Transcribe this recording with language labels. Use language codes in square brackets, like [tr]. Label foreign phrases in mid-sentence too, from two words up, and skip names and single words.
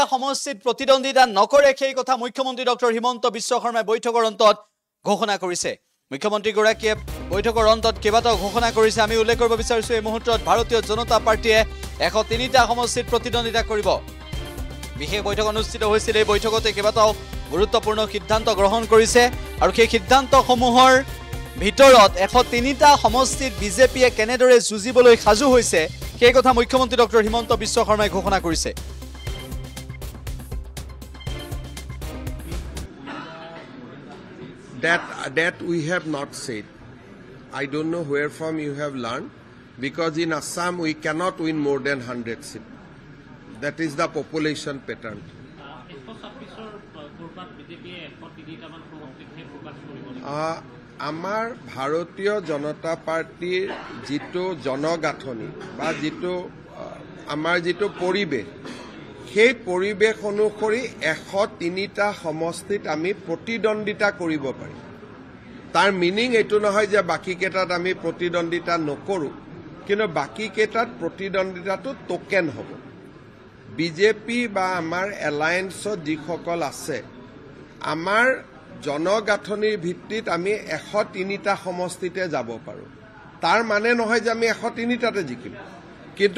[as] সমষ্টিত প্ৰতিদ্বন্দ্বিতা নকৰে সেই কথা মুখ্যমন্ত্ৰী ডক্টৰ হিমন্ত বিশ্ব শৰ্মাই বৈঠকৰ অন্তত ঘোষণা কৰিছে মুখ্যমন্ত্ৰী গৰাকীয়ে বৈঠকৰ অন্তত কেইবাটাও ঘোষণা কৰিছে আমি উল্লেখ কৰিব বিচাৰিছো এই মুহূৰ্তত ভাৰতীয় জনতা পাৰ্টিয়ে 103টা সমষ্টিত প্ৰতিদ্বন্দ্বিতা কৰিব বিশেষ বৈঠক অনুষ্ঠিত হৈছিল এই বৈঠকতে কেইবাটাও গুৰুত্বপূৰ্ণ সিদ্ধান্ত গ্ৰহণ কৰিছে আৰু সেই সিদ্ধান্তসমূহৰ ভিতৰত 103টা সমষ্টিত বিজেপিয়ে কেনেদৰে যুঁজিবলৈ সাজু হৈছে সেই কথা মুখ্যমন্ত্ৰী ডক্টৰ হিমন্ত বিশ্ব শৰ্মাই ঘোষণা কৰিছে [en] That we have not said. I don't know where from you have learned, because in Assam we cannot win more than 100 seats. That is the population pattern. [as] আমাৰ ভাৰতীয় জনতা পাৰ্টি যিটো জনগাঁথনি বা যিটো আমাৰ যিটো পৰিৱেশ সেই পৰিবেশ অনুসৰি 103টা সমষ্টিত আমি প্ৰতিদ্বন্দ্বিতা কৰিব পাৰিম তাৰ মিনিং এটো নহয় যে বাকি কেটাত আমি প্ৰতিদ্বন্দ্বিতা নকৰো কিন্তু বাকি কেটাত প্ৰতিদ্বন্দ্বিতাটো টোকেন হ'ব বিজেপি বা আমাৰ এলায়েন্সত যিসকল আছে আমাৰ জনগাঁথনিৰ ভিত্তিত আমি 103টা সমষ্টিতে যাব পাৰো তাৰ মানে নহয় যে আমি 103টাতে জিকিম কিন্তু